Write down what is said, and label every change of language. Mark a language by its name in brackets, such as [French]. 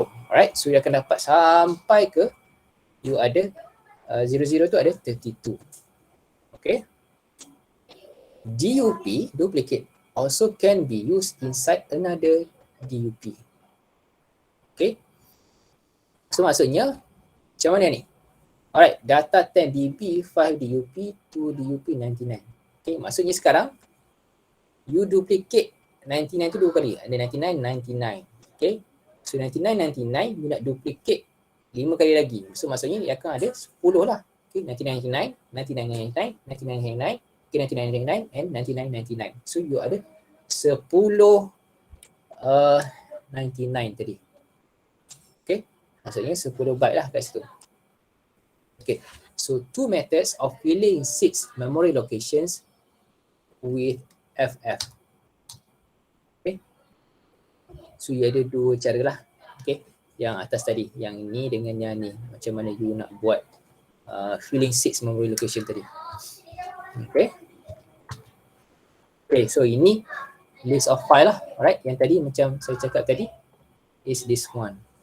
[Malay] Alright, so you akan dapat sampai ke you ada 00 tu ada 32. Okay. [English] DUP, duplicate, also can be used inside another DUP. [Malay] Okay. So maksudnya macam mana ni? [English] Alright, data 10 DB, 5 DUP, 2 DUP, 99. [Malay] Okay, maksudnya sekarang you duplicate 99 tu 2 kali. Ada 99, 99. Okay. So 99, 99 you nak duplicate 5 kali lagi. So maksudnya dia akan ada 10 lah. [English] Okay, 1999, 1999, 1999, okay, 1999 and 1999. [Malay] So you ada 10 99 tadi. Okay, maksudnya 10 byte lah kat situ. [English] Okay, so two methods of filling 6 memory locations with FF. [Malay] Okay, so you ada dua cara lah. Okay, yang atas tadi, yang ni dengan yang ni. Macam mana you nak buat filling 6 memory location tadi. Okay. Okay, so ini list of file lah. Alright, yang tadi macam saya cakap tadi [English] is this one.